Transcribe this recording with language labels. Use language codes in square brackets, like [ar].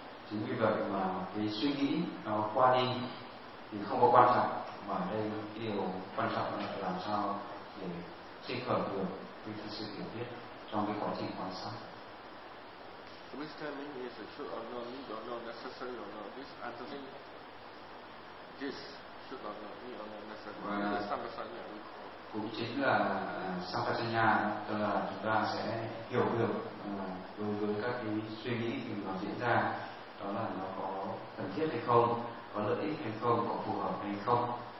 [vi] Chính vì vậy mà cái suy nghĩ nó qua đi thì không có quan trọng, mà đây điều quan trọng là làm sao để sinh khởi được cái sự hiểu biết trong cái quá trình quan sát. [en] Wisdom is a should or no, need or no, necessary or no. This answering this should or no, need or no, necessary. [vi] Và [en] this is sampasanya. [vi] Cũng chính là sampasanya, tức là chúng ta sẽ hiểu được đối với các cái suy nghĩ thì nó diễn ra, đó là nó có cần thiết hay không, có lợi ích hay không, có phù hợp hay không.